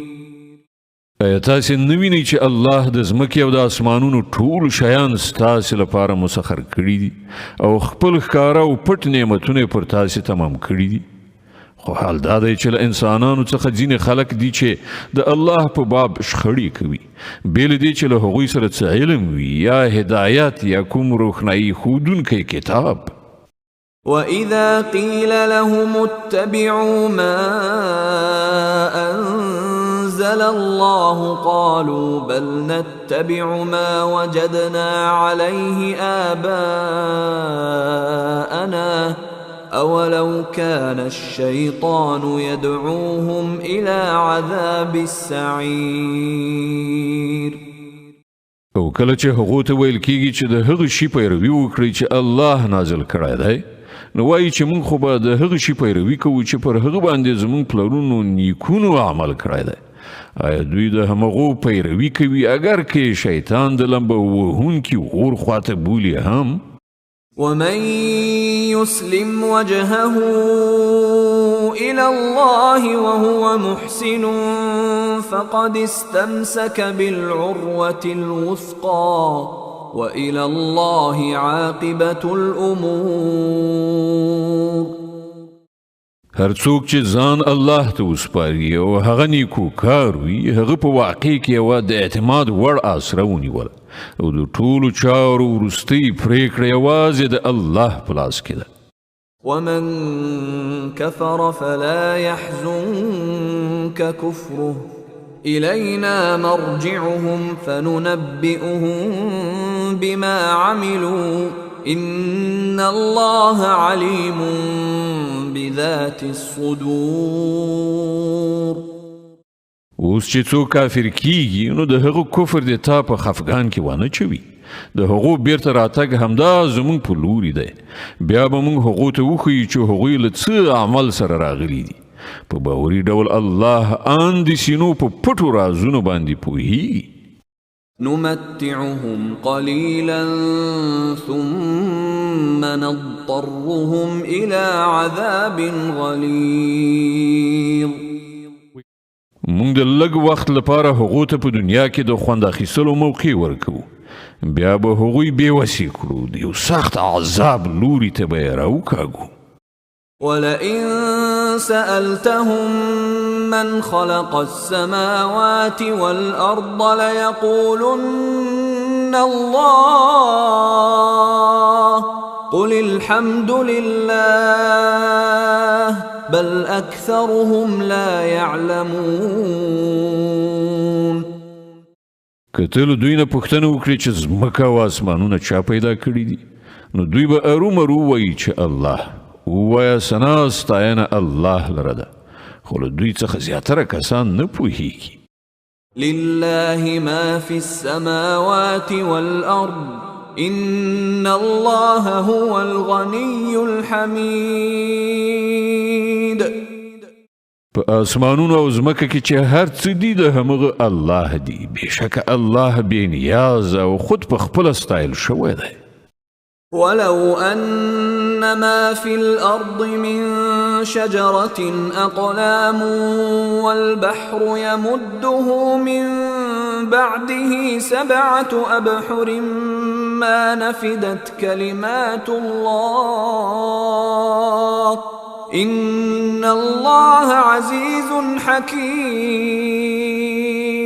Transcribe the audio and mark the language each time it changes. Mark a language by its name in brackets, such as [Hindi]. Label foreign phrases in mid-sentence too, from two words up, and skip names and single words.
[Pashto] ایا تاسې نه وینئ چې الله د ځمکې او د اسمانونو ټول شیان ستاسې لپاره مسخر کړي دي او خپل ښکاره او پټ نعمتونه پر تاسې تمام کړي دي؟ خو حال دا دی چې له انسانانو څخه ځینې خلک دي چې د الله په باب شخړې کوي، بې له دې چې له هغوی سره څه علم وي یا هدایت یا کوم روښنایي ښودونکی کتاب. [Arabic] وَإِذَا قِيلَ لَهُمُ اتَّبِعُوا مَا أَنزَلَ اللَّهُ قَالُوا بَلْ نَتَّبِعُ مَا وَجَدْنَا عَلَيْهِ آبَاءَنَا أَوَلَوْ كَانَ الشَّيْطَانُ يَدْعُوهُمْ إِلَى عَذَابِ السَّعِيرِ. [Pashto] او کله چې هغو ته ویل کېږي چې د هغه شي پیروي وکړئ چې الله نازل کړی دی، نو وایي چې موږ خو به د هغه شي پیروي کوو چې پر هغه باندې زموږ پلرونو نیکونو عمل کړی دی. آیا دوی د همغو پیروي کوي اگر که شیطان د لمبه وهونکي اور خواته بولي هم؟ [Arabic] ومن يسلم وجهه إلى الله وهو محسن فقد استمسك بالعروة الوثقى وإلى الله عاقبة الأمور. [Pashto] هر څوک چې ځان الله ته وسپاري او هغه نیکو کار وي، هغه په واقع کې یوه د اعتماد وړ آسره ونیوله او د ټولو چارو وروستۍ پرېکړه یوازې د الله په لاس کې ده. [Arabic] ومن كفر فلا يحزنك كفره إلينا مرجعهم فننبئهم بما عملوا إن الله عليم بذات الصدور. [Pashto] اوس چې څوک کافر کیږي نو د هغو کفر د تا په خفګان کې وانه چوي د هغو بیرته راتګ همدا زمونږ په لوري دی بیا به موږ هغو ته وښیو چې هغوی له څه عمل سره راغلي دي په باوري ډول الله ان د سینو په پټو رازونو باندې پوهیږي [Arabic] نمتعهم قليلا ثم نضطرهم إلى عذاب غليظ [Pashto] موږ د لږ وخت لپاره هغو ته په دنیا کې د خوند اخیستلو موقع ورکوو بیا به هغوی بېوسې کړو د یو سخت عذاب لوري ته به یې راوکاږو [Arabic] ولئن سألتهم من خلق السماوات والأرض ليقولن الله قل الحمد لله بل أكثرهم لا يعلمون [Pashto] که له دوی نه پوښتنه وکړي چې ځمکه او اسمانونه چا پیدا کړي دي نو دوی به ارومرو وایي چې الله ووایه ثنا ستاینه الله لره ده خو له دوی څخه زیاتره کسان نه پوهیږي [Arabic] لله ما في السماوات والأرض إن الله هو الغني الحميد [Pashto] په اسمانونو او ځمکه کې چې هر څه دي د همغه الله دی بېشکه الله بې نیاز او خود په خپله ستایل شوی دی [Arabic] ولو أن ما في الأرض من شجرة أقلام والبحر يمده من بعده 7 أبحر ما نفدت كلمات الله إن الله عزيز حكيم